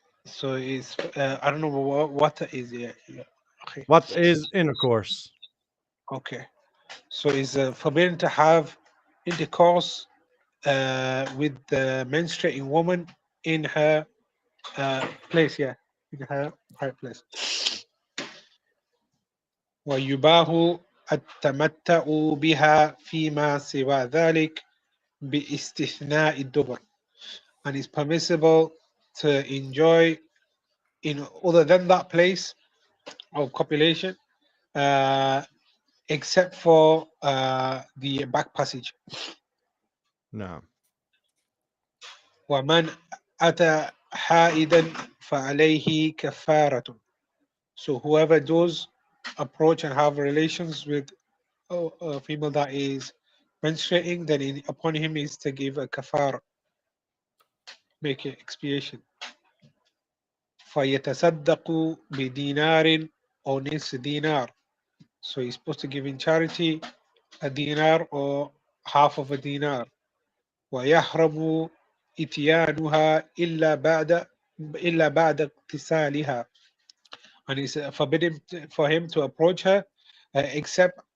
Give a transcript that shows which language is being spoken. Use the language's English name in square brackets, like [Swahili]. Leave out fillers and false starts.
[English] So it's I don't know what is okay. What is intercourse? Okay. So it's forbidden to have intercourse with the menstruating woman in her place, in her right place. [Arabic] ويباه التمتع بها فيما سوى ذلك باستثناء الدبر. [English] And it's permissible to enjoy in other than that place of copulation, except for the back passage. No. [Arabic] ومن أتى حائدا فعليه كفارة. [English] So whoever does approach and have relations with a female that is menstruating, then upon him is to give a kafara, make an expiation. [Arabic] فيتصدق بدينار أو نصف دينار. [English] So he's supposed to give in charity a dinar or half of a dinar. [Arabic] ويحرم إتيانها إلا بعد اغتسالها. [English] And it's forbidden for him to approach her except